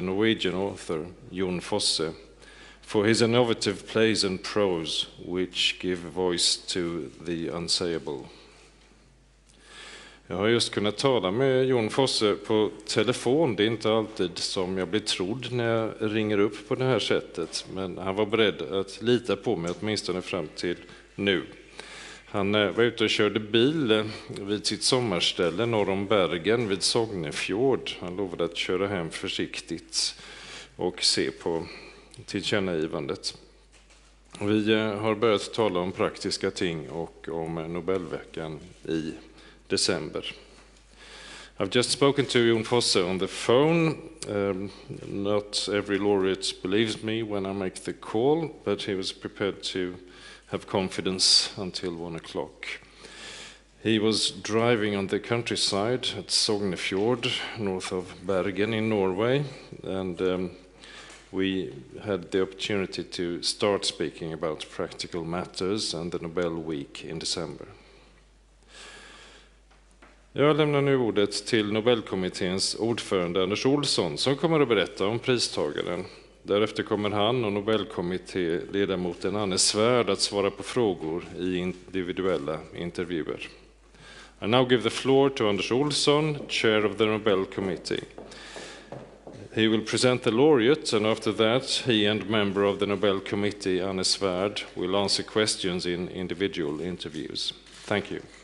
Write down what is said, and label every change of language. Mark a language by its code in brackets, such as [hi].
[en] Norwegian author Jon Fosse for his innovative plays and prose which give voice to the unsayable. [sv] Jag har just kunnat tala med Jon Fosse på telefon. Det är inte alltid som jag blir trodd när jag ringer upp på det här sättet. Men han var beredd att lita på mig åtminstone fram till nu. Han var ute och körde bil vid sitt sommarställe norr om Bergen vid Sognefjord. Han lovade att köra hem försiktigt och se på tillkännagivandet. Vi har börjat tala om praktiska ting och om Nobelveckan i december. [en] I've just spoken to Jon Fosse on the phone. Not every laureate believes me when I make the call, but he was prepared to have confidence until 1 o'clock. He was driving on the countryside at Sognefjord, north of Bergen in Norway, and we had the opportunity to start speaking about practical matters and the Nobel Week in December. [sv] Jag lämnar nu ordet till Nobelkommitténs ordförande Anders Olsson som kommer att berätta om pristagaren. Därefter kommer han och Nobelkommittéledamoten Anne Svärd att svara på frågor i individuella intervjuer. [en] I now give the floor to Anders Olsson, chair of the Nobel Committee. He will present the laureate, and after that, he and member of the Nobel Committee, Anne Svärd, will answer questions in individual interviews. Thank you.